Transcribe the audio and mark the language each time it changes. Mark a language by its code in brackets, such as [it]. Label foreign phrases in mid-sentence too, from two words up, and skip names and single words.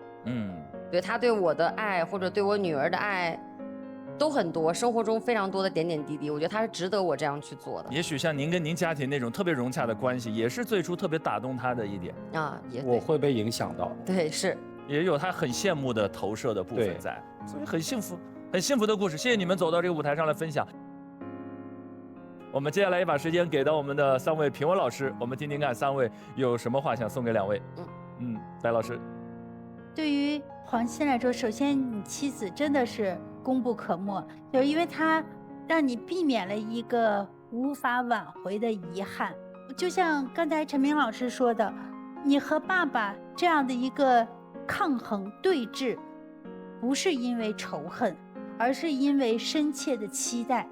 [zh] 對，他對我的愛或者對我女兒的愛都很多，生活中非常多的點點滴滴，我覺得他是值得我這樣去做的。也許像您跟您家庭那種特別融洽的關係，也是最初特別打動他的一點啊。也我會被影響到。對，是。也有他很羨慕的投射的部分在，所以很幸福，很幸福的故事。謝謝你們走到這個舞台上來分享。我們接下來也把時間給到我們的3位評委老師，我們聽聽看3位有什麼話想送給2位。白老師。對於黃鑫來說，首先你妻子真的是功不可沒，就是因為他讓你避免了一個無法挽回的遺憾。就像剛才陳明老師說的，你和爸爸這樣的一個抗衡對峙，不是因為仇恨，而是因為深切的期待。